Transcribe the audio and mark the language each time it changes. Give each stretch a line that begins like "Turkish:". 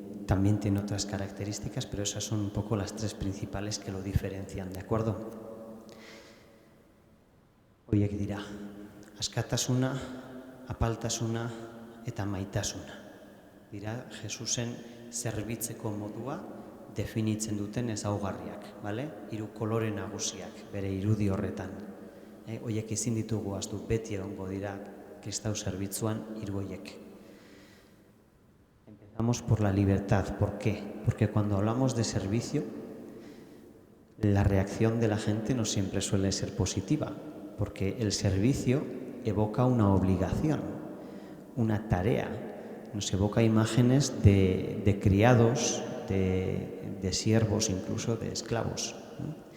Spanish: También tiene otras características, pero esas son un poco las tres principales que lo diferencian, ¿de acuerdo?
Basque: Horiek dira, askatasuna, apaltasuna eta maitasuna. Dira Jesusen zerbitzeko modua definitzen duten ezaugarriak, bale? 3 kolore nagusiak bere irudi horretan. Horiek ezin ditugu ahaztu, beti egongo dira kristau zerbitzuan 3 horiek.
Spanish: Empezamos por la libertad. ¿Por qué? Porque cuando hablamos de servicio, la reacción de la gente no siempre suele ser positiva. Porque el servicio evoca una obligación, una tarea. Nos evoca imágenes de criados, de siervos, incluso de esclavos, ¿no?